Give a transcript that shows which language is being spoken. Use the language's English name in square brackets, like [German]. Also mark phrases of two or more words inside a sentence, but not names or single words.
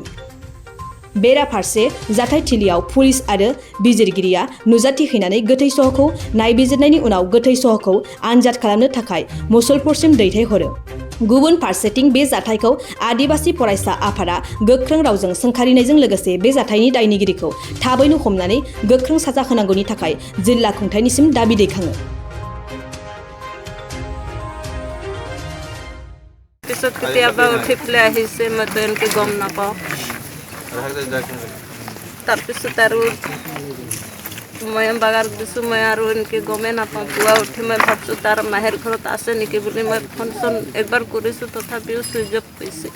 [Bodo] बेराफारसे जाथायथिलियाव पुलिस आरो बिजिरगिरिया नुजाथि हैनानै गोथै सहखौ नायबिजिरनायनि उनाव गोथै सहखौ आनजाद खालामनो थाखाय मुसलपुरसिम दैथायहरो। गुबुन फारसेथिं बे जाथायखौ आदिबासि फरायसा आफादा गोख्रों रावजों सोंखारिनायजों लोगोसे बे जाथायनि दायनिगिरिखौ थाबैनो हमनानै गोख्रों साजा होनांगौनि थाखाय जिल्ला खुंथायनिसिम दाबि दैखाङो। [Assamese] পিছত কেতিয়াবা উঠি পেলাই আহিছে মইতো এনেকৈ গম নাপাওঁ। তাৰপিছত আৰু মই বাগানত দিছোঁ, মই আৰু এনেকৈ গমেই নাপাওঁ। পুৱা উঠি মই ভাবছোঁ তাৰ মাহীৰ ঘৰত আছে নেকি বুলি মই ফোন চোন একবাৰ কৰিছোঁ, তথাপিও চুইচ অফ হৈছে।